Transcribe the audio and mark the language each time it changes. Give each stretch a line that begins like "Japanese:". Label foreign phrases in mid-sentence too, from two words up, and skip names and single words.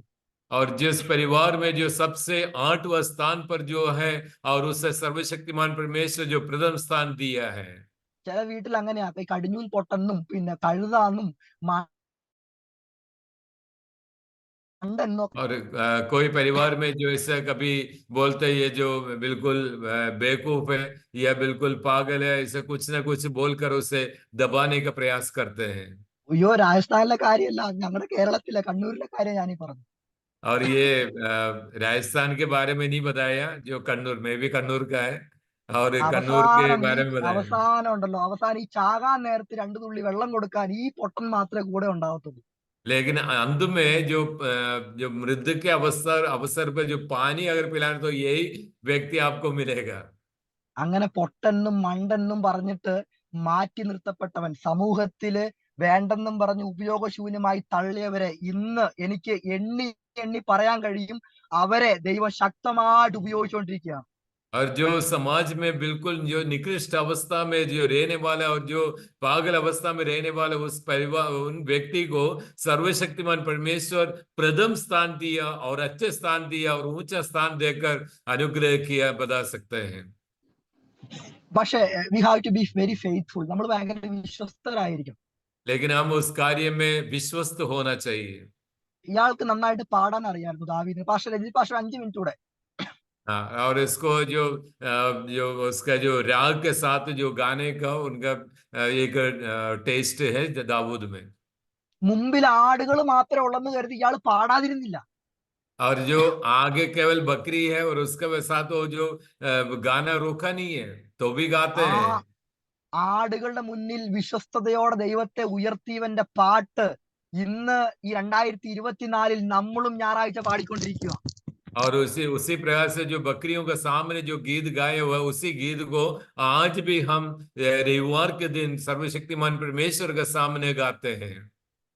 Hindi: और जिस परिवार में जो सबसे 8वां स्थान पर जो है, और उससे सर्वशक्तिमान परमेश्वर जो प्रथम स्थान दिया है।
Malayalam: ചില വീട്ടിൽ അങ്ങനെയാ, കടിഞ്ഞൂൽ പൊട്ടെന്നും പിന്നെ കഴുതാന്നും
Hindi: और कोई परिवार में जो ऐसा कभी बोलते हैं, ये जो बिल्कुल बेवकूफ है या बिल्कुल पागल है, ऐसा कुछ ना कुछ बोलकर उसे दबाने का प्रयास करते हैं।
Malayalam: അയ്യോ, രാജസ്ഥാനിലെ കാര്യമല്ല, ഞങ്ങളുടെ കേരളത്തിലെ കണ്ണൂരിലെ കാര്യം ഞാനീ പറഞ്ഞു.
Hindi: और ये राजस्थान के बारे में नहीं बताया, जो कन्नूर में भी कन्नूर का है, और कन्नूर के बारे में बताया।
Malayalam: അവസാനം ഉണ്ടല്ലോ, അവസാനം ഈ ചാകാൻ നേരത്ത് 2 തുള്ളി വെള്ളം കൊടുക്കാൻ ഈ പൊട്ടൻ മാത്രമേ കൂടെ ഉണ്ടാവത്തുള്ളൂ.
Hindi: लेकिन अंत में जो मृत्यु के अवसर पर जो पानी अगर पिलाने, तो यही व्यक्ति आपको मिलेगा।
Malayalam: അങ്ങനെ പൊട്ടെന്നും മണ്ടെന്നും പറഞ്ഞിട്ട് മാറ്റി നിർത്തപ്പെട്ടവൻ, സമൂഹത്തില് വേണ്ടെന്നും പറഞ്ഞ് ഉപയോഗശൂന്യമായി തള്ളിയവരെ ഇന്ന് എനിക്ക് എണ്ണി എണ്ണി പറയാൻ കഴിയും, അവരെ ദൈവം ശക്തമായിട്ട് ഉപയോഗിച്ചുകൊണ്ടിരിക്കുകയാണ്.
Hindi: और जो समाज में बिल्कुल जो निकृष्ट अवस्था में जो रहने वाला, और जो पागल अवस्था में रहने वाला, उस परिवार, उन व्यक्ति को सर्वशक्तिमान परमेश्वर प्रथम स्थान दिया, और अच्छे स्थान दिया, और ऊंचा स्थान देकर अनुग्रह किया, बता सकते हैं।
Malayalam: പക്ഷേ
English: we have to be very faithful.
Malayalam: നമ്മൾ ഭയങ്കര വിശ്വസ്തരായിരിക്കും.
Hindi: लेकिन हम उस कार्य में विश्वस्त होना चाहिए।
Malayalam: ഇയാൾക്ക് നന്നായിട്ട് പാടാൻ അറിയാമായിരുന്നു ദാവീദിന്. പാസ്റ്റർ 5 മിനിറ്റ് കൂടെ.
Hindi: हाँ, और इसको जो उसका जो राग के साथ जो गाने का उनका एक टेस्ट है दाऊद में।
Malayalam: മുമ്പിൽ ആടുകൾ മാത്രമേ ഉള്ളെന്ന് കരുതി ഇയാൾ പാടാതിരുന്നില്ല.
Hindi: और जो आगे केवल बकरी है, और उसके साथ वो जो गाना रोका नहीं है, तो भी गाते हैं।
Malayalam: ആടുകളുടെ മുന്നിൽ വിശ്വസ്തയോടെ ദൈവത്തെ ഉയർത്തിയവന്റെ പാട്ട് ഇന്ന് ഈ 2024 നമ്മളും ഞായറാഴ്ച പാടിക്കൊണ്ടിരിക്കുക.
Hindi: और उसी प्रकार से जो बकरियों के सामने जो गीत गाए हुआ, उसी गीत को आज भी हम रविवार के दिन सर्वशक्तिमान परमेश्वर के सामने गाते हैं।